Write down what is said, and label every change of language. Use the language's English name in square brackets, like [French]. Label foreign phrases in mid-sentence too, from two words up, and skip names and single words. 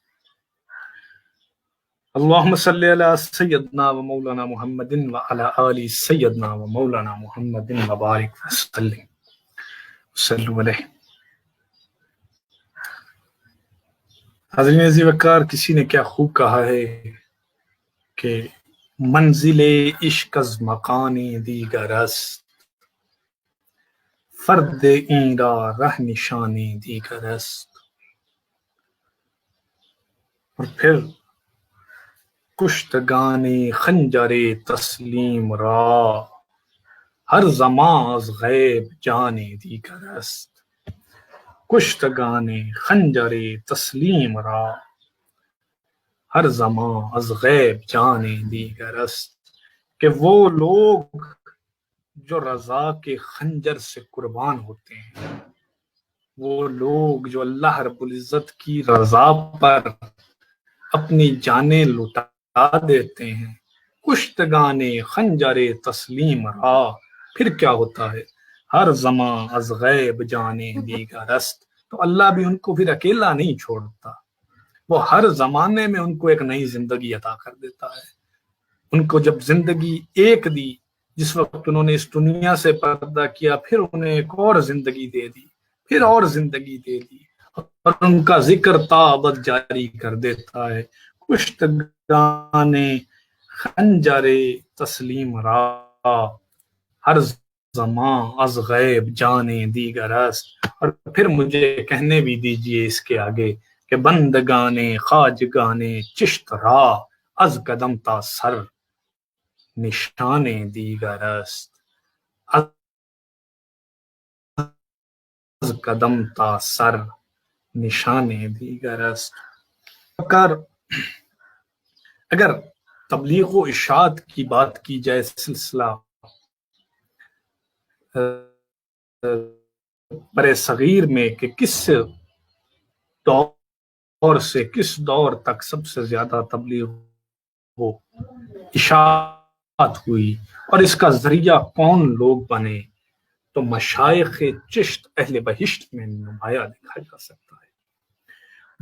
[Arabic] اللہم صلی علی سیدنا و مولانا محمد وعلی آل سیدنا و مولانا محمد وبارک وسلم صلو علیہ۔ [Urdu] حضرین عزیز وقار، کسی نے کیا خوب کہا ہے کہ [Persian] منزل عشق از مکان دیگر است، فرد این را رہ نشان دیگر است۔ [Urdu] اور پھر [Persian] کشتگان خنجر تسلیم را، ہر زمان از غیب جان دیگر است۔ کشتگان خنجر تسلیم را، ہر زمان از غیب جان دیگر است۔ [Urdu] کہ وہ لوگ جو رضا کے خنجر سے قربان ہوتے ہیں، وہ لوگ جو اللہ رب العزت کی رضا پر اپنی جانیں لٹا دیتے ہیں، [Persian] کشتگان خنجر تسلیم را، [Urdu] پھر کیا ہوتا ہے؟ [Persian] ہر زمان از غیب جانے دیگر است۔ [Urdu] تو اللہ بھی ان کو پھر اکیلا نہیں چھوڑتا، وہ ہر زمانے میں ان کو ایک نئی زندگی عطا کر دیتا ہے۔ ان کو جب زندگی ایک دی، جس وقت انہوں نے اس دنیا سے پردہ کیا، پھر انہیں ایک اور زندگی دے دی، پھر اور زندگی دے دی، اور ان کا ذکر تابد جاری کر دیتا ہے۔ [Persian] کشتگان خنجر تسلیم را، ہر زمان از غیب جانے دیگر است۔ [Urdu] اور پھر مجھے کہنے بھی دیجئے اس کے آگے کہ [Persian] بندگان خواجگان چشت را، از قدم تا سر نشان دیگر است۔ از قدم تا سر نشان دیگر است۔ [Urdu] اگر تبلیغ و ارشاد کی بات کی جائے، سلسلہ بر صغیر میں کہ کس دور سے کس دور تک سب سے زیادہ تبلیغ و اشاعت ہوئی اور اس کا ذریعہ کون لوگ بنے، تو مشائخ چشت اہل بہشت میں نمایاں دیکھا جا سکتا ہے۔